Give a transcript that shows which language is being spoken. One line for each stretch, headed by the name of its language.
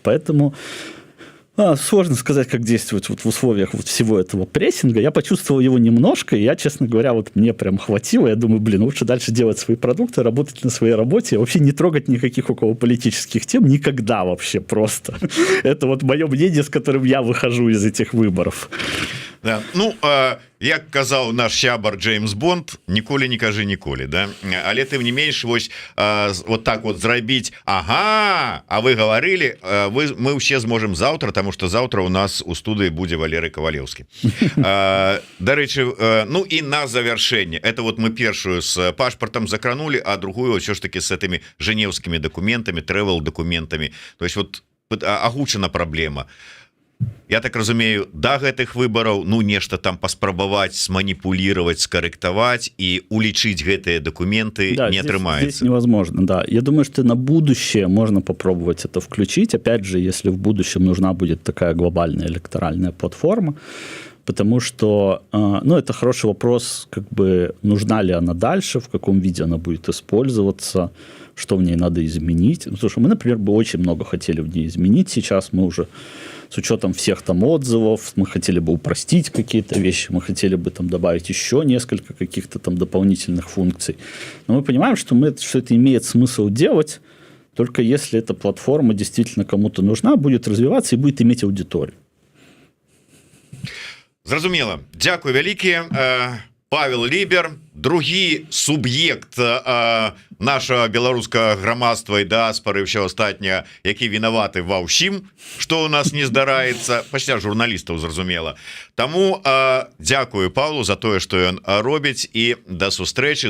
Russian: Поэтому сложно сказать, как действовать вот в условиях вот всего этого прессинга. Я почувствовал его немножко, и я, честно говоря, вот мне прям хватило. Я думаю, лучше дальше делать свои продукты, работать на своей работе, вообще не трогать никаких околополитических тем никогда вообще просто. Это вот мое мнение, с которым я выхожу из этих выборов. Да.
Belarusian: Ну, як казаў наш сябар Джеймс Бонд, ніколі не кажы ніколі, да? Але тым не менш, вось вот так вот зрабіць, ага, а вы гаварылі, мы ўсе зможам заўтра, таму што заўтра у нас у студыі будзе Валерый Ковалевскі. Дарэчы, ну і на завяршэнне, это вот мы першую с пашпартам закранули, а другую ўсё ж таки с этими женевскімі документами, travel документами, то есть вот агучана праблема. Я так разумею, да гэтых выбораў, ну нешта там паспрабаваць сманіпулировать, скорректовать и улічыць гэтыя документы, да, не атрымаецца.
Russian: Здесь невозможно, да. Я думаю, что на будущее можно попробовать это включить. Опять же, если в будущем нужна будет такая глобальная электоральная платформа, потому что, ну, это хороший вопрос, как бы, нужна ли она дальше, в каком виде она будет использоваться, что в ней надо изменить. Ну, потому что мы, например, бы очень много хотели в ней изменить сейчас, мы уже с учетом всех там отзывов, мы хотели бы упростить какие-то вещи, мы хотели бы там добавить еще несколько каких-то там дополнительных функций. Но мы понимаем, что это имеет смысл делать, только если эта платформа действительно кому-то нужна, будет развиваться и будет иметь аудиторию.
Belarusian: Зразумела. Дзякуй вялікі. Павел Лібер, другі суб'ект нашага беларускага грамадства і дыаспары ўсё астатняе, які вінаваты ва ўсім, што ў нас не здараецца, пасля журналістаў, зразумела. Таму дзякую Павлу за тое, што ён робіць, і да сустрэчы.